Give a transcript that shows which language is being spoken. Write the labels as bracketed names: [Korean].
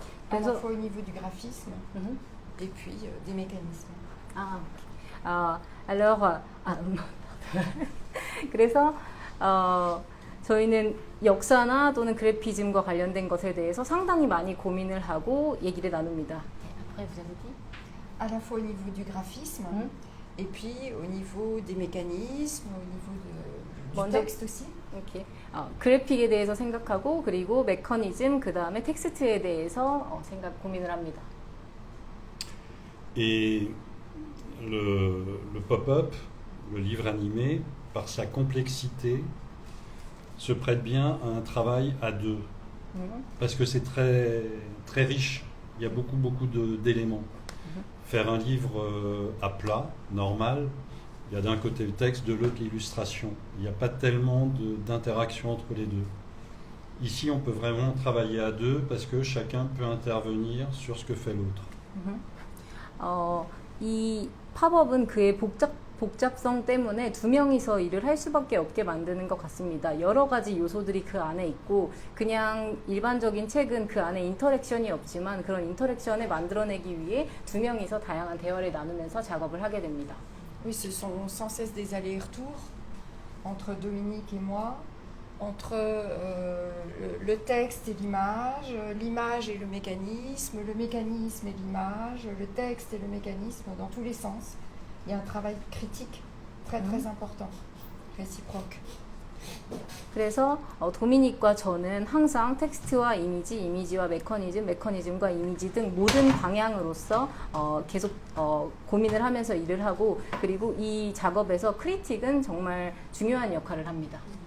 [French] À la fois au niveau du graphisme et puis des mécanismes. Alors, [Korean] 그래서 저희는 역사나 또는 그래피즘과 관련된 것에 대해서 상당히 많이 고민을 하고 얘기를 나눕니다. [French] À la fois au niveau du graphisme Et puis au niveau des mécanismes, au niveau du [Korean] 먼저- [French] texte aussi. [Korean] 이렇게 그래픽에 대해서 생각하고 그리고 메커니즘 그 다음에 텍스트에 대해서 고민을 합니다. [French] Et le pop-up, le livre animé, par sa complexité, se prête bien à un travail à deux. Parce que c'est très, très riche. Il y a beaucoup d'éléments. Faire un livre à plat, normal, il y a d'un côté le texte, de l'autre l'illustration. Il n'y a pas tellement d'interaction entre les deux. Ici, on peut vraiment travailler à deux parce que chacun peut intervenir sur ce que fait l'autre. [Korean] 이 팝업은 그의 복잡성 때문에 두 명이서 일을 할 수밖에 없게 만드는 것 같습니다. 여러 가지 요소들이 그 안에 있고 그냥 일반적인 책은 그 안에 인터랙션이 없지만 그런 인터랙션을 만들어내기 위해 두 명이서 다양한 대화를 나누면서 작업을 하게 됩니다. [French] Oui, ce sont sans cesse des allers-retours entre Dominique et moi, entre le texte et l'image, l'image et le mécanisme et l'image, le texte et le mécanisme dans tous les sens. Il y a un travail critique très important, réciproque. [Korean] 그래서 도미닉과 저는 항상 텍스트와 이미지, 이미지와 메커니즘, 메커니즘과 이미지 등 모든 방향으로서 계속 고민을 하면서 일을 하고 그리고 이 작업에서 크리틱은 정말 중요한 역할을 합니다.